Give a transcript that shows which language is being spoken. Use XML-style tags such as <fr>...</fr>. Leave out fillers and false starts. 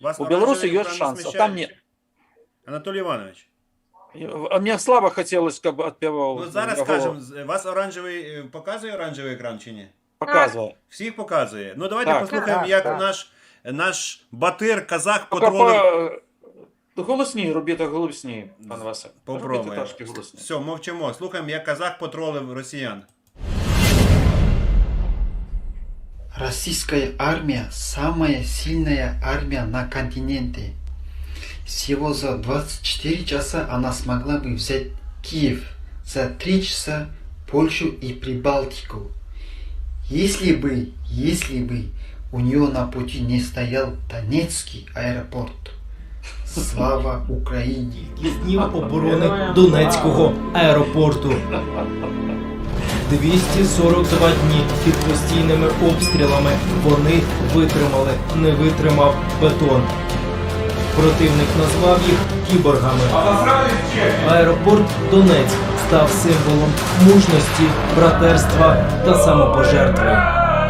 <be>У Беларусі ёсць шанс, а там не.</be> <uk>Анатолій Іванович.</uk> <ru>А мне слабо хотелось,</ru> <be>каб адпяваў.</be> <uk>Ну зараз скажем, вас оранжевий, показує оранжевий екран чи ні?</uk> <ru>Показывай.</ru> <uk>Всіх показує. Ну давайте Так. послухаємо, як наш батир, казах потролив. Голосніше, робіть голосніше, пан Василь. Попробуємо. Робіть трошки голосніше. Все, мовчимо. Слухаємо, як казах потролив росіян.</uk> <ru>Российская армия – самая сильная армия на континенте. Всего за 24 часа она смогла бы взять Киев, за 3 часа Польшу и Прибалтику. Если бы у нее на пути не стоял Донецкий аэропорт.</ru> <uk>Слава Україні! Днів оборони Донецького аеропорту. 242 дні під постійними обстрілами вони витримали, не витримав бетон. Противник назвав їх кіборгами. Аеропорт Донецьк став символом мужності, братерства та самопожертви.</uk>